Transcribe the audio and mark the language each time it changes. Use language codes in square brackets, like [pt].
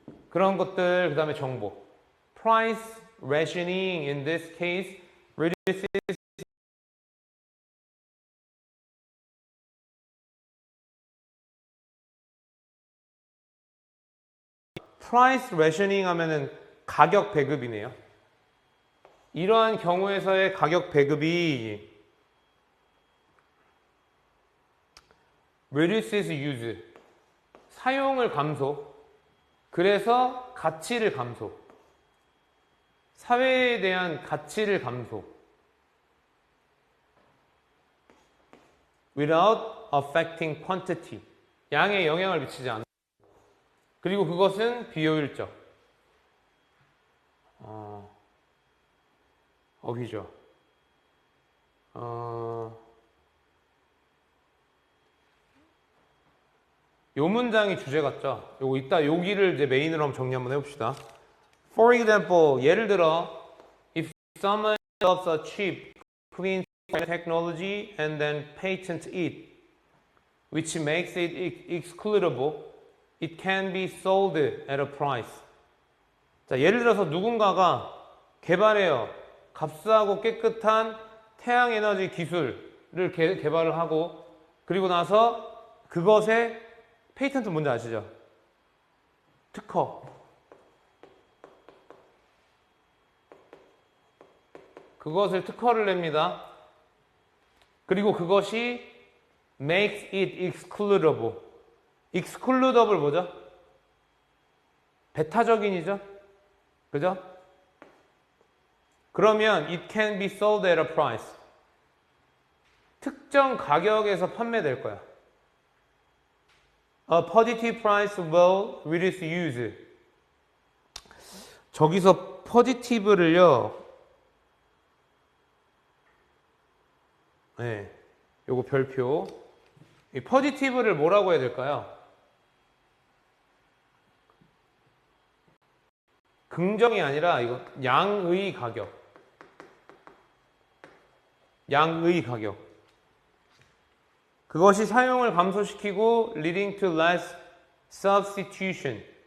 [ko] 그런 것들, 그 다음에 정보. [en] Price rationing in this case reduces price rationing [ko] 하면은 가격 배급이네요. 이러한 경우에서의 가격 배급이 [en] reduces use, [ko] 사용을 감소, 그래서 가치를 감소, 사회에 대한 가치를 감소, [en] without affecting quantity, [ko] 양에 영향을 미치지 않아. 그리고 그것은 비효율적. 어휘죠. 요 문장이 주제 같죠? 요거 이따 여기를 이제 메인으로 한번 정리 한번 해봅시다. [en] For example, [ko] 예를 들어, [en] if someone develops a cheap, clean technology and then patents it, which makes it excludable, it can be sold at a price. [ko] 자, 예를 들어서 누군가가 개발해요. 값싸고 깨끗한 태양에너지 기술을 개발을 하고, 그리고 나서 그것의 페이턴트 뭔지 아시죠? 특허. 그것을 특허를 냅니다. 그리고 그것이 [en] makes it excludable. [ko] excludable 뭐죠? 배타적인이죠? 그죠? 그러면 [en] it can be sold at a price. [ko] 특정 가격에서 판매될 거야. [en] A positive price will reduce use. [ko] 저기서 positive를요. 네, 요거 별표. 이 positive를 뭐라고 해야 될까요? 긍정이 아니라 이거 양의 가격. 양의 가격. 그것이 사용을 감소시키고 [en] leading to less substitution.